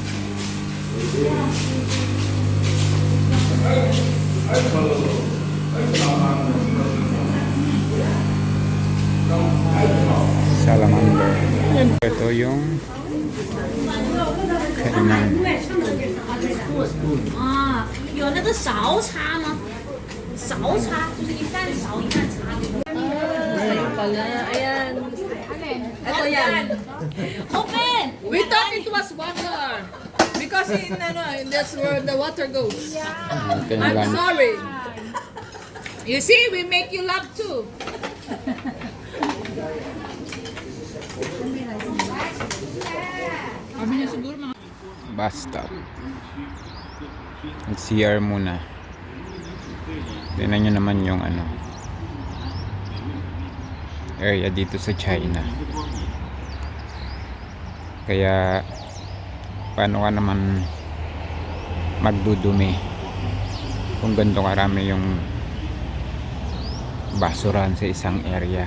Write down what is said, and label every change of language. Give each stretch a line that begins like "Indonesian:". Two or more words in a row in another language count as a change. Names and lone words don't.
Filipino: Salamander. Ito yung kainan.
Chinese: 啊，有那个勺叉吗？勺叉就是一半勺一半叉。Ayan.
Filipino: Ito yan.
English: Open! We thought it was water. Because that's where the water goes. I'm sorry. You see, we make you laugh too. Bus stop.
Filipino: Nag-CR muna. Tingnan nyo naman yung ano, area dito sa China. Kaya paano ka naman magdudumi kung ganito karami yung basurahan sa isang area.